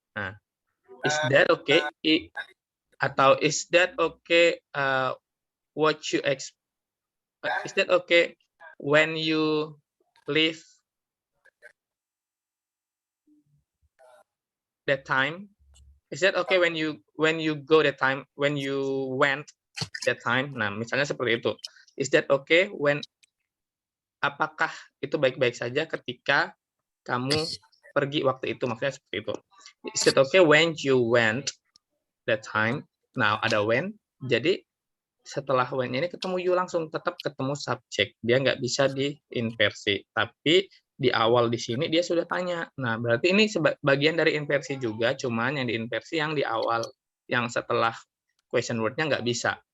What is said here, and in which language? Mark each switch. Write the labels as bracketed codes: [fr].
[en] Nah, is that okay? Atau is that okay what you expect? Is that okay when you leave that time? Is that okay when you go that time, when you went that time? [id] Nah, misalnya seperti itu. [en] Is that okay when, [id] apakah itu baik-baik saja ketika kamu pergi waktu itu? Maksudnya seperti itu. [en] Is it okay when you went that time? [id] Nah, ada when. Jadi setelah when ini ketemu you langsung tetap ketemu subjek. Dia nggak bisa diinversi. Tapi di awal di sini dia sudah tanya. Nah, berarti ini bagian dari inversi juga, cuman yang diinversi yang di awal, yang setelah question word-nya nggak bisa.